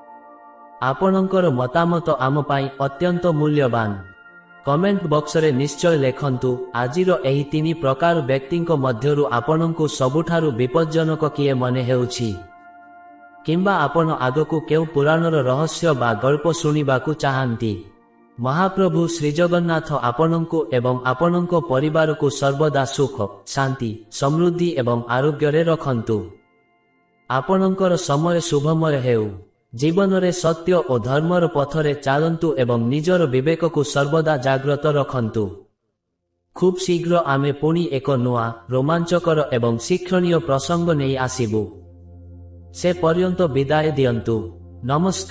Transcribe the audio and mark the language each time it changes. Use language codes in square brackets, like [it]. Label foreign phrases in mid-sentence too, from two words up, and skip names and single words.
[or] ଆପଣଙ୍କର ମତାମତ ଆମ ପାଇଁ ଅତ୍ୟନ୍ତ ମୂଲ୍ୟବାନ। [en] comment box [or] ରେ ନିଶ୍ଚୟ ଲେଖନ୍ତୁ ଆଜିର ଏହି ତିନି ପ୍ରକାର ବ୍ୟକ୍ତିଙ୍କୋ ମଧ୍ୟରୁ ଆପଣଙ୍କୁ ସବୁଠାରୁ ବିପଜ୍ଜନକ କିଏ ମନେ ହେଉଛି, କିମ୍ବା ଆପଣ ଆଗକୁ କେଉଁ ପୁରାଣର ରହସ୍ୟ ବା ଗଳ୍ପ ଶୁଣିବାକୁ ଚାହାନ୍ତି। ମହାପ୍ରଭୁ ଶ୍ରୀଜଗନ୍ନାଥ ଆପଣଙ୍କୁ ଏବଂ ଆପଣଙ୍କୋ ପରିବାର କୋ ସର୍ବଦା ସୁଖ, ଶାନ୍ତି, ସମୃଦ୍ଧି ଏବଂ ଆରୋଗ୍ୟ ରେ ରଖନ୍ତୁ। ଆପଣଙ୍କର ସମୟ ଶୁଭମୟ ହେଉ। ଜୀବନରେ ସତ୍ୟ ଓ ଧର୍ମର ପଥରେ ଚାଲନ୍ତୁ ଏବଂ ନିଜର ବିବେକକୁ ସର୍ବଦା ଜାଗ୍ରତ ରଖନ୍ତୁ। ଖୁବ୍ ଶୀଘ୍ର ଆମେ ପୁଣି ଏକ ନୂଆ, ରୋମାଞ୍ଚକର ଏବଂ ଶିକ୍ଷଣୀୟ ପ୍ରସଙ୍ଗ ନେଇ ଆସିବୁ। ସେ ପର୍ଯ୍ୟନ୍ତ ବିଦାୟ ଦିଅନ୍ତୁ। ନମସ୍କାର।